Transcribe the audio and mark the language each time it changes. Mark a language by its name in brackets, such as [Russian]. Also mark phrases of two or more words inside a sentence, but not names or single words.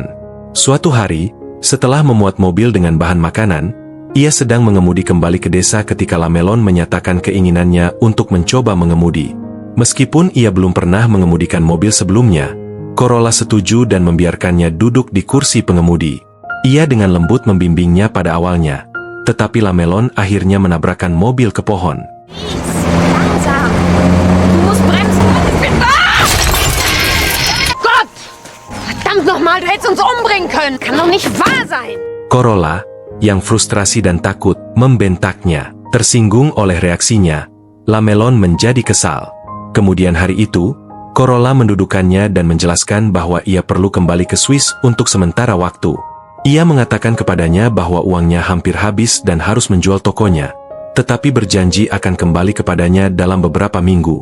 [Indonesian] Suatu hari, setelah memuat mobil dengan bahan makanan, ia sedang mengemudi kembali ke desa ketika Lamelon menyatakan keinginannya untuk mencoba mengemudi. Meskipun ia belum pernah mengemudikan mobil sebelumnya, Corolla setuju dan membiarkannya duduk di kursi pengemudi. Ia dengan lembut membimbingnya pada awalnya, tetapi Lamelon akhirnya menabrakkan mobil ke pohon. [German] Langsam! Du musst bremsen! Gott! Verdammt nochmal, du hättest uns umbringen können! Kann doch nicht wahr sein! [Indonesian] Corolla, yang frustrasi dan takut, membentaknya. Tersinggung oleh reaksinya, Lamelon menjadi kesal. Kemudian hari itu, Corolla mendudukannya dan menjelaskan bahwa ia perlu kembali ke Swiss untuk sementara waktu. Ia mengatakan kepadanya bahwa uangnya hampir habis dan harus menjual tokonya, tetapi berjanji akan kembali kepadanya dalam beberapa minggu.